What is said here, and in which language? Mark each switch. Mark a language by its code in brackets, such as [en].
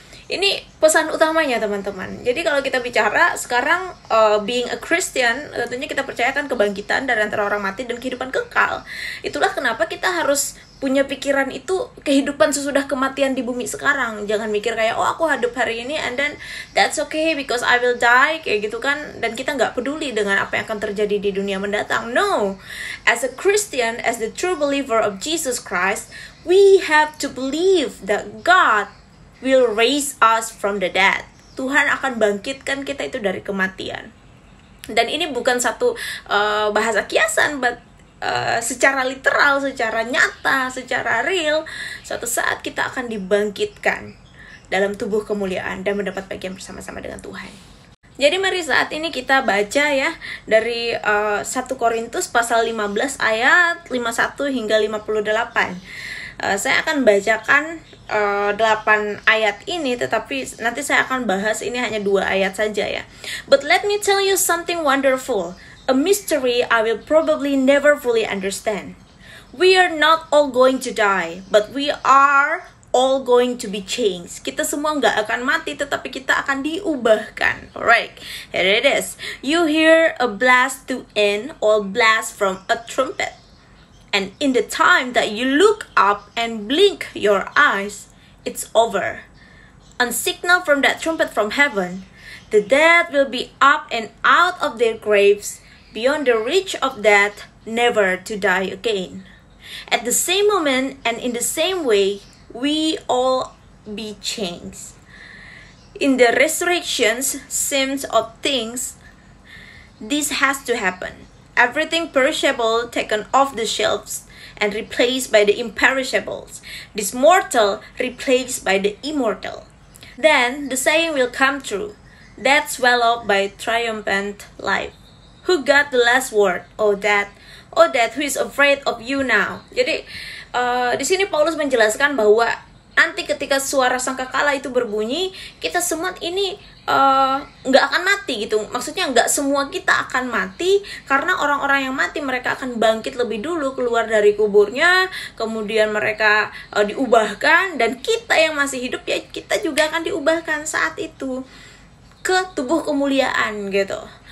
[id] Ini pesan utamanya teman-teman. Jadi kalau kita bicara sekarang [en] being a Christian, [id] tentunya kita percayakan kebangkitan dari antara orang mati dan kehidupan kekal. Itulah kenapa kita harus punya pikiran itu, kehidupan sesudah kematian di bumi sekarang. Jangan mikir kayak, oh aku hidup hari ini [en] and then that's okay because I will die, [id] kayak gitu kan. Dan kita nggak peduli dengan apa yang akan terjadi di dunia mendatang. [en] No, as a Christian, as the true believer of Jesus Christ, we have to believe that God will raise us from the dead. [id] Tuhan akan bangkitkan kita itu dari kematian. Dan ini bukan satu bahasa kiasan, but secara literal, secara nyata, secara real, suatu saat kita akan dibangkitkan dalam tubuh kemuliaan dan mendapat bagian bersama-sama dengan Tuhan. Jadi mari saat ini kita baca ya dari 1 Korintus pasal 15 ayat 51 hingga 58. Saya akan bacakan 8 ayat ini, tetapi nanti saya akan bahas ini hanya 2 ayat saja ya. [en] But let me tell you something wonderful, a mystery I will probably never fully understand. We are not all going to die, but we are all going to be changed. [id] Kita semua nggak akan mati, tetapi kita akan diubahkan. [en] Alright, here it is. You hear a blast to end, or blast from a trumpet. And in the time that you look up and blink your eyes, it's over. On signal from that trumpet from heaven, the dead will be up and out of their graves, beyond the reach of death, never to die again. At the same moment and in the same way, we all be changed. In the resurrections, seems of things, this has to happen. Everything perishable taken off the shelves and replaced by the imperishables. This mortal replaced by the immortal. Then the saying will come true. Death swallowed by triumphant life. Who got the last word? Oh death, who is afraid of you now? [id] Jadi di sini Paulus menjelaskan bahwa nanti ketika suara sangkakala itu berbunyi, kita semua ini nggak akan mati gitu. Maksudnya nggak semua kita akan mati, karena orang-orang yang mati mereka akan bangkit lebih dulu, keluar dari kuburnya, kemudian mereka diubahkan, dan kita yang masih hidup ya kita juga akan diubahkan saat itu ke tubuh kemuliaan gitu.